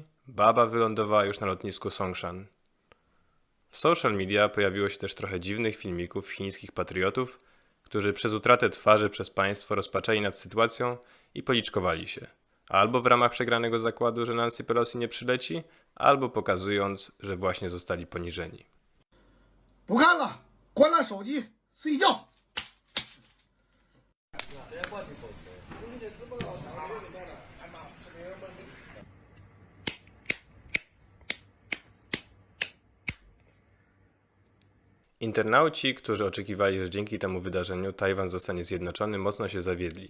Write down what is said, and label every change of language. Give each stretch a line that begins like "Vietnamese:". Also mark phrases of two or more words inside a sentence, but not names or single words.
Polish: Baba wylądowała już na lotnisku Songshan. W
English: social media
Polish: pojawiło się też trochę dziwnych filmików chińskich patriotów, którzy przez utratę twarzy przez państwo rozpaczali nad sytuacją i policzkowali się. Albo w ramach przegranego zakładu, że Nancy Pelosi nie przyleci, albo pokazując, że właśnie zostali poniżeni.
Chinese: 不看了，关了手机，睡觉。
Polish: Internauci, którzy oczekiwali, że dzięki temu wydarzeniu Tajwan zostanie zjednoczony, mocno się zawiedli.